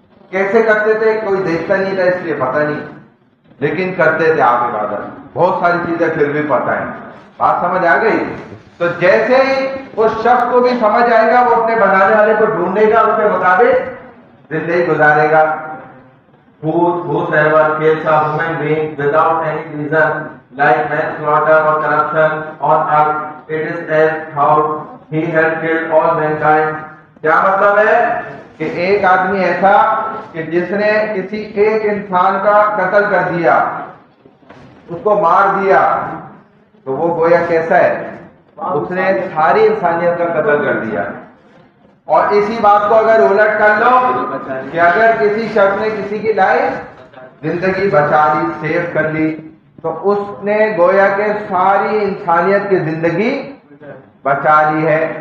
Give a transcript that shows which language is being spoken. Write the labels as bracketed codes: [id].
[ur] کیسے کرتے تھے کوئی دیکھتا نہیں تھا اس لیے پتہ نہیں، لیکن کرتے تھے آپ عبادت. بہت ساری چیزیں پھر بھی پتہ ہیں. بات سمجھ آ گئی؟ تو جیسے ہی اس شخص کو بھی سمجھ آئے گا وہ اپنے بنانے والے کو ڈھونڈے گا، اس کے مطابق زندگی گزارے گا. [en] Whosoever kills a human being without any reason, like manslaughter or corruption on earth, it is as how he had killed all mankind. [ur] کیا مطلب ہے کہ ایک آدمی ایسا کہ جس نے کسی ایک انسان کا قتل کر دیا، اس کو مار دیا، تو وہ گویا کیسا ہے؟ اس نے ساری انسانیت کا قتل کر دیا. اور اسی بات کو اگر الٹ کر لو کہ اگر کسی شخص نے کسی کی لائف زندگی بچا لی، سیو کر لی، تو اس نے گویا کہ ساری انسانیت کی زندگی بچا لی ہے.